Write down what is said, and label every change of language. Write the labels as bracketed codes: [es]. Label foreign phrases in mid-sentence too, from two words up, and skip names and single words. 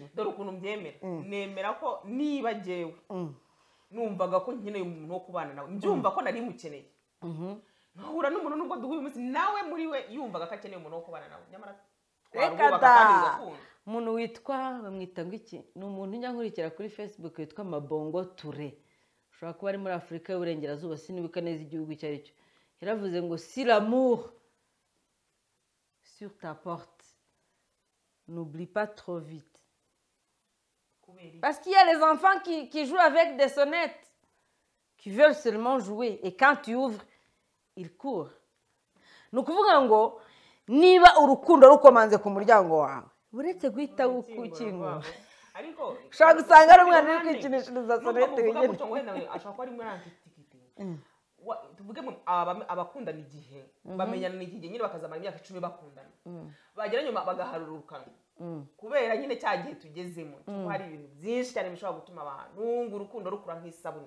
[rw] Dore ukuntu mbyemera, nemera ko niba jyewe numvaga ko nkeneye umuntu wo kubana nawe, mbyumva ko nari mukeneye, nkahura n'umuntu nubwo duhuye umunsi nawe muri we yumvaga ko akeneye umuntu wo kubana nawe, nyamara reka da umuntu witwa bamwita ngo iki, ni umuntu njya nkurikira kuri Facebook witwa Mabongo Touré, ushobora kuba ari muri Afurika y'Uburengerazuba, sinibuka neza igihugu icyo ari cyo. Yaravuze ngo [fr] si l'amour sur ta porte, n'oublie pas trop vite. Parce qu'il y a les enfants qui jouent avec des sonnettes, qui veulent seulement jouer, et quand tu ouvres, ils courent. [rw] Ni ukuvuga ngo niba urukundo rukomanze ku muryango wawe, uretse guhita ukingura, ushobora gusanga ari umwana uri kwikinishiriza sonete wenyine. Ashobora kuba ari muri antikite, tuvuge abakundana igihe bamenyana igihe nyine bakazamara imyaka 10 bakundana, bagera nyuma bagaharurukana kubera nyine cya gihe tugezemo, kuko hari ibintu byinshi cyane bishobora gutuma abantu urukundo rukura nk'isabune.